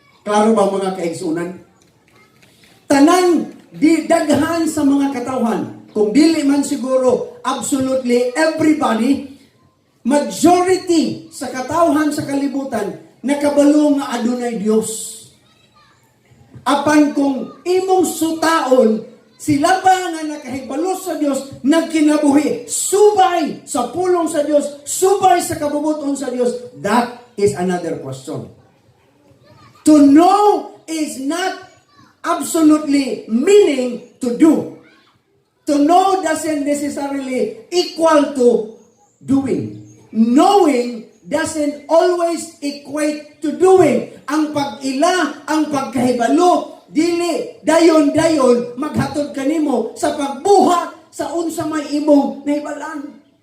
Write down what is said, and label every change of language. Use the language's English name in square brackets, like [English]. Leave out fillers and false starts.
[Cebuano] Klaro ba mga kaigsunan? Tanang di daghan sa mga katawhan, kung dili man siguro [English] absolutely everybody, [Cebuano] majority sa katawhan sa kalibutan nakabalo nga adunay Dios. Apan kung imong sutaon sila ba nga nakahibalo sa Dios, nagkinabuhi subay sa pulong sa Dios, subay sa kabubuton sa Dios, [English] that is another question. To know is not absolutely meaning to do. To know doesn't necessarily equal to doing. Knowing doesn't always equate to doing. [Cebuano] Ang pag-ila, ang pagkahibalo, dili dayon-dayon maghatod kanimo sa pagbuhat sa unsa may imong nahibalan.